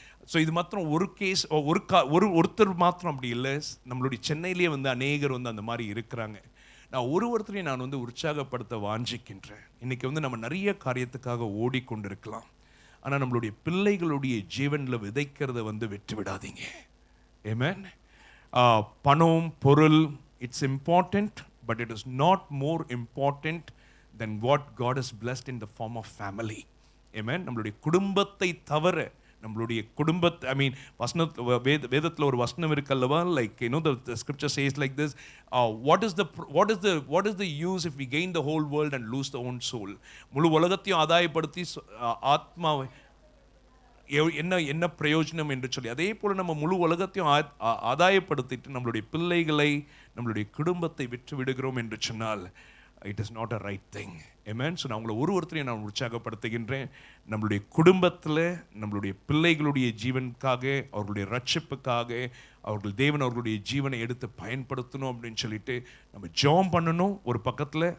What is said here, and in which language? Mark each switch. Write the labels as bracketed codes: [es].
[ta] So இது மாத்திரம் ஒரு கேஸ், ஒருத்தர் மாத்திரம் அப்படி இல்லை. நம்மளுடைய சென்னையிலேயே வந்து அநேகர் வந்து அந்த மாதிரி இருக்கிறாங்க. நான் ஒருத்தரையும் நான் வந்து உற்சாகப்படுத்த வாஞ்சிக்கின்றேன். இன்றைக்கி வந்து நம்ம நிறைய காரியத்துக்காக ஓடிக்கொண்டிருக்கலாம். ஆனால் நம்மளுடைய பிள்ளைகளுடைய ஜீவனில் விதைக்கிறத வந்து விட்டு விடாதீங்க. ஆமென். பணம், பொருள், [en] It's important, but it is not more important than what God has blessed in the form of family. Amen. [ta] நம்மளுடைய குடும்பத்தை தவிர, நம்மளுடைய குடும்பத்தை, [en] I mean [ta] வேதத்தில் ஒரு வசனம் இருக்கல்லவா, [en] Like the scripture says like this, what is the use if we gain the whole world and lose the own soul? [ta] முழு உலகத்தையும் ஆதாயப்படுத்தி ஆத்மாவை என்ன பிரயோஜனம் என்று சொல்லி, அதே போல் நம்ம முழு உலகத்தையும் ஆதாயப்படுத்திட்டு நம்மளுடைய பிள்ளைகளை, நம்மளுடைய குடும்பத்தை விட்டு விடுகிறோம் என்று சொன்னால் [en] It is not a right thing. [ta] Amen. So நான் உங்களை ஒருத்தரையும் நான் உற்சாகப்படுத்துகின்றேன். நம்மளுடைய குடும்பத்தில் நம்மளுடைய பிள்ளைகளுடைய ஜீவனுக்காக, அவர்களுடைய ரட்சிப்புக்காக, தேவன் அவர்களுடைய ஜீவனை எடுத்து பயன்படுத்தணும் அப்படின்னு சொல்லிட்டு நம்ம ஜெபம் பண்ணணும் ஒரு பக்கத்தில்.